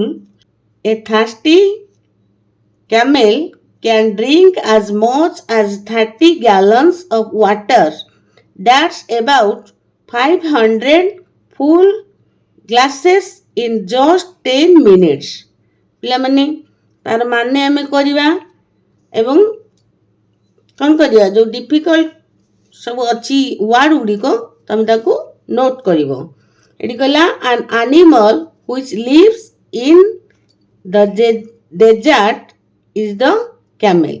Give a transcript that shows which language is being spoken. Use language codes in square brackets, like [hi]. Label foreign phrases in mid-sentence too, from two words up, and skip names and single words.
[en] A thirsty camel can drink as much as 30 gallons of water. That's about 500 full glasses in just 10 minutes. [or] ପିଲାମାନେ ତାର ମାନେ ଆମେ କରିବା ଏବଂ କ'ଣ କରିବା? ଯେଉଁ ଡିଫିକଲ୍ଟ ସବୁ ଅଛି ୱାର୍ଡ ଗୁଡ଼ିକ ତମେ ତାକୁ ନୋଟ୍ କରିବ। ଏଠି କହିଲା [en] an animal which lives in the desert is the camel.